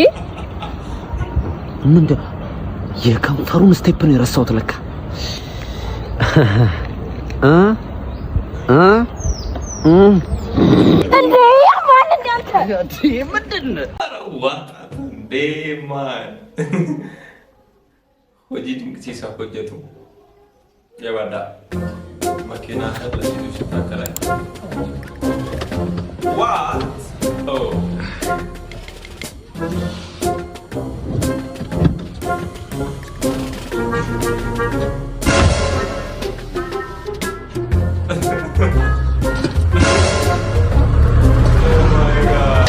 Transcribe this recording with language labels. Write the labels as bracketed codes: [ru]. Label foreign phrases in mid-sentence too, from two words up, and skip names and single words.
[am] ምንድን የከንፈሩን ስቴፕ ነው የረሳሁት ለካ። እንዴ ማን እንዳንተ ምንድነው? ዋጣት እንዴ ማን [om] hojii dinqisiisaa hojjetu jabaadha. Makiinaa irra seetu sitti akkanaa. [en] What? Oh. Oh my God.